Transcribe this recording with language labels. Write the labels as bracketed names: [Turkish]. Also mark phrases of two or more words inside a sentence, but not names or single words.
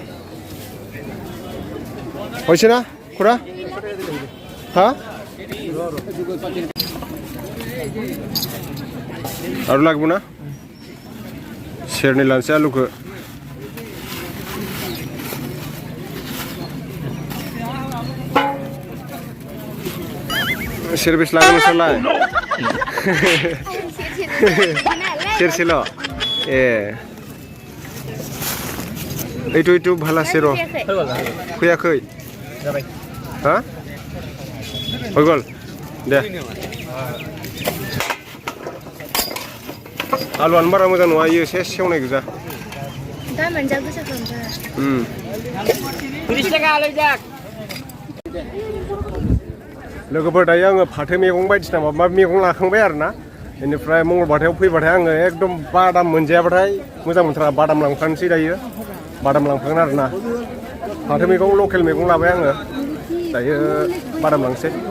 [Bodo] हयसे ना खुरा हा आरो लागबो ना सेरनै लानोसै आलुखौ सेरबेस लागोन नोंसोरलाय सेरसेल' ए [Assamese] এইটো ভাল আছে ৰ [Bodo] फैयाखै हा [Assamese] হৈ গ'ল দে [Bodo] आलुआनो बारा मोजां नङा इयो एसे सेवनाय गोजा दा मोनजा गोसो खालामबाय लोगोफोर दायो आङो फाथो मैगं बायदिसिना माबा मैगं लाखांबाय आरो ना बेनिफ्राय मंगलबारथायाव फैबाथाय आङो एकदम बादाम मोनजायाबाथाय मोजां मोनथारा बादाम लांफानोसै दायो बादाम लांफागोन आरो ना फाथो मैगं लकेल मैगं लाबाय आङो दायो बादाम लांसै